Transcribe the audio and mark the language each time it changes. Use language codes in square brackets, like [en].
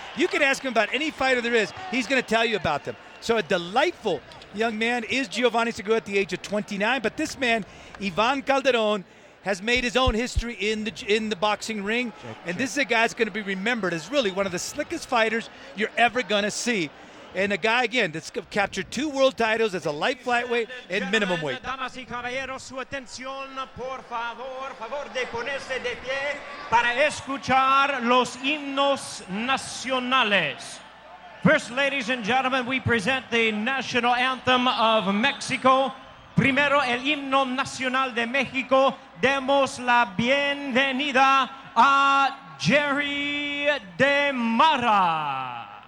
[en] You can ask him about any fighter there is. He's going to tell you about them. So a delightful young man is Giovani Segura at the age of 29. But this man, Ivan Calderon, has made his own history in the boxing ring. And this is a guy that's going to be remembered as really one of the slickest fighters you're ever going to see. And a guy, again, that's captured 2 world titles as a light flyweight and minimum weight. [es] Damas y caballeros, su atención, por favor, favor de ponerse de pie para escuchar los himnos nacionales. [en] First, ladies and gentlemen, we present the national anthem of Mexico. [es] Primero, el himno nacional de México. Demos la bienvenida a Jerry de Mara.